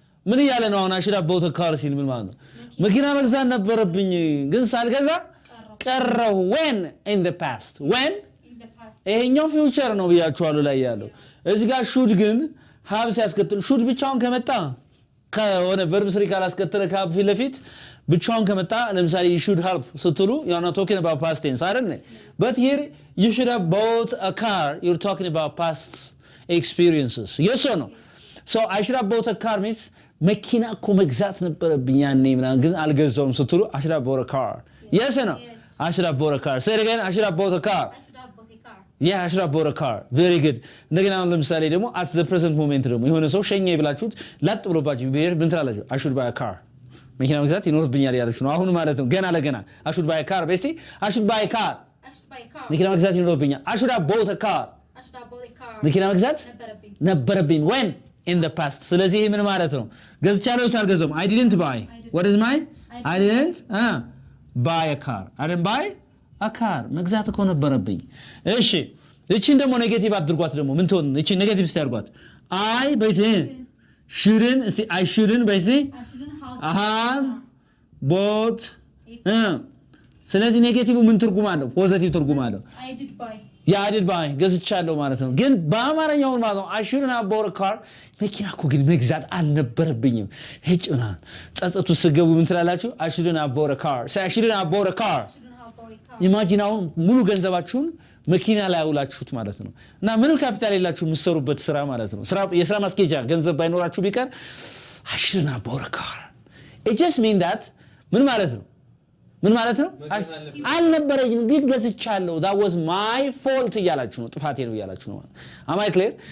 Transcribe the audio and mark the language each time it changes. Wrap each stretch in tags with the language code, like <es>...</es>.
<am>ምን ያለ ነው አሁን</am> <en>I should have bought a car</en> <am>ሲል ምን ማለት ነው? መኪና መግዛት ነበረብኝ ግን ሳልገዛ ቀረው.</am> <en>When? In the past. When?</en> <am>ይሄኛው ፊውቸር ነው ብያችኋለሁ ላይ ያለው። እዚህ ጋር should ግን have ሲያስከትል should ብቻውን ከመጣ ከሆነ verb 3 ካላስከተለ ከሀብ ፊት ለፊት ብቻውን ከመጣ ለምሳሌ</am> <en>you should have ስትሉ you are not talking about past tense</en> <am>አይደል?</am> <en>But here you should have bought a car, you're talking about past experiences. Yes or no? So I should have bought a car means</en> <am>መኪና እኮ መግዛት ነበረብኝ ያኔ ምናምን ግን አልገዛውም ስትሉ</am> <en>I should have bought a car. Yes or no? I should have bought a car. Say it again. I should have bought a car. Yeah, I should have bought a car. Very good.</en> <am>እንደገና ለምሳሌ ደግሞ</am> <en>at the present moment</en> <am>ደግሞ የሆነ ሰው ሸኘ ብላችሁት ላጥ ብሎባችሁ ቢሄድ ምን ትላላችሁ?</am> <en>I should buy a car.</en> <am>መኪና መግዛት ይኖርብኛል ያለች ነው አሁን ማለት ነው። ገና ለገና</am> <en>I should buy a car. በስቲ I should buy a car.</en> <am>መኪና መግዛት ይኖርብኛል.</am> <en>I should have bought a car.</en> <am>መኪና መግዛት ነበረብኝ.</am> <en>When? In the past.</en> <am>ስለዚህ ምን ማለት ነው? ገዝቻለሁ ሳልገዛም</am> <en>I didn't buy. What is my? I didn't buy a car. I didn't buy a car.</en> <am>መግዛት እኮ ነበረብኝ። እሺ እቺን ደግሞ ኔጌቲቭ አድርጓት ደግሞ ምን ትሆን? እቺ ኔጌቲቭ ስታርጓት</am> <en>I shouldn't see I shouldn't have bought</en> <am>ስለዚህ ኔጌቲቭ ምን ትርጉም አለው? ፖዚቲቭ ትርጉም አለው።</am> <en>I did buy</en> <am>ገዝቻለሁ ማለት ነው። ግን በአማርኛው ማለት ነው</am> <en>I shouldn't have bought a car</en> <am>መኪና እኮ ግን መግዛት አልነበረብኝም። እጭና ጸጸቱ ስገቡ ምን ትላላችሁ?</am> <en>I shouldn't have bought a car. Say I shouldn't have bought a car.</en> <am>Imagine አሁን ሙሉ ገንዘባችሁን መኪና ላይ አውላችሁት ማለት ነው። እና ምንም ካፒታል የላችሁ የምትሰሩበት ስራ ማለት ነው። የስራ ማስኬጃ ገንዘብ ባይኖራችሁ ቢቀር</am> <en>I shouldn't have bought a car. It just mean that</en> <am>ምን ማለት ነው? አልነበረኝም ግን ገዝቻለሁ.</am> <en>That was my fault</en> <am>እያላችሁ ነው። ጥፋቴ ነው እያላችሁ ነው።</am> <en>Am I clear?</en>